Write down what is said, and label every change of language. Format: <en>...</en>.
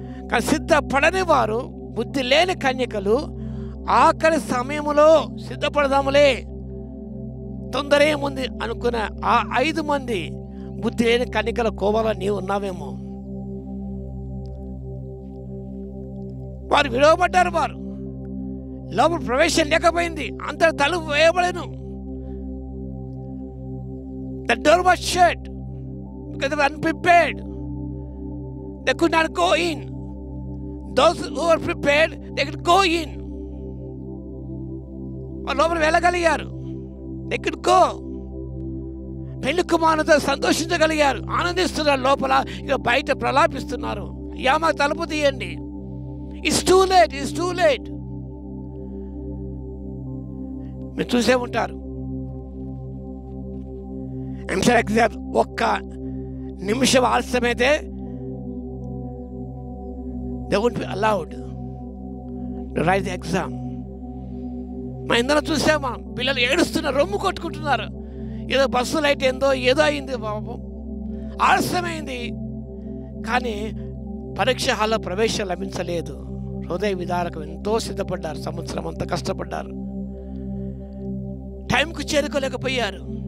<te>కానీ సిద్ధపడని వారు, బుద్ధి లేని కన్యకలు ఆఖరి సమయంలో సిద్ధపడదాములే, తొందర ఏముంది అనుకున్న ఆ 5 మంది బుద్ధి లేని కన్యకల కోవలో నీవు ఉన్నావేమో. వారు విడవబడ్డారు, వారు లోపల ప్రవేశం లేకపోయింది, అంత తలుపు వేయబడను.</te> <en>The door was shut because they were unprepared. They could not go in. Those who were prepared, they could go in.</en> <te>వాళ్ళు లోపల వెళ్ళగలిగారు.</te> <en>They could go.</en> <te>పెళ్లి కుమారునితో సంతోషించగలిగారు, ఆనందిస్తున్నారు. లోపల ఇక బయట ప్రలాపిస్తున్నారు. మాకు తలుపు తీయండి.</te> <en>It's too late.</en> <te>మీరు చూసే ఉంటారు. ఎగ్జామ్ ఒక్క నిమిషం ఆలస్యమైతే</te> <en>they won't be allowed to write the exam.</en> <te>మా ఇందులో చూసామా, పిల్లలు ఏడుస్తున్నారు, రొమ్ము కొట్టుకుంటున్నారు. ఏదో బస్సు లైట్ ఏందో ఏదో అయింది, బాబు ఆలస్యమైంది. కానీ పరీక్ష హాల్లో ప్రవేశం లభించలేదు. హృదయ విదారకు ఎంతో సిద్ధపడ్డారు, సంవత్సరం అంతా కష్టపడ్డారు, టైంకు చేరుకోలేకపోయారు.</te>